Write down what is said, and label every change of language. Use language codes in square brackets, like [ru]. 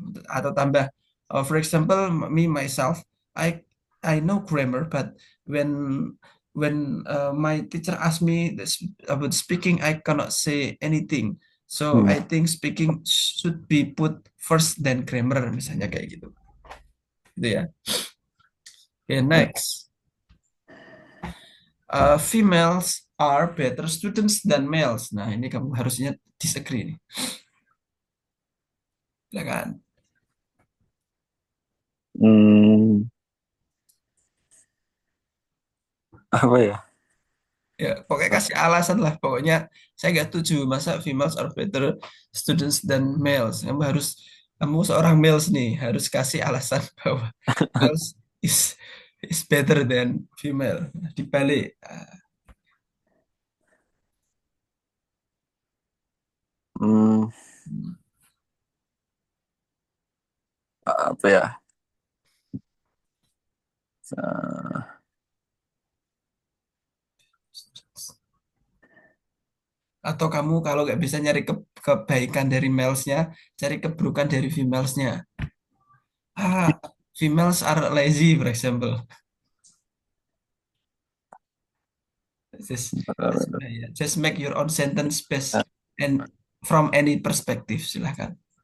[id] Atau tambah, [en] for example, me myself, I I know grammar, but when my teacher asked me about speaking, I cannot say anything. So Hmm. I think speaking should be put first than grammar, [id] misalnya kayak gitu. Gitu ya. [en] Okay, next. Females are better students than males. [id] Nah, ini kamu harusnya disagree nih. Silakan. Hmm, apa ya? Ya, pokoknya kasih alasan lah. Pokoknya saya nggak setuju masa [en] females are better students than males. [id] Kamu seorang males nih harus kasih alasan bahwa [en] males is is better than female. [id] Dibalik. Hmm, apa ya? Uh, Atau kamu kalau nggak bisa nyari kebaikan dari malesnya, cari keburukan dari femalesnya. [en] Females are lazy, for example. Yeah, just make your own sentence based and from any perspective, silakan.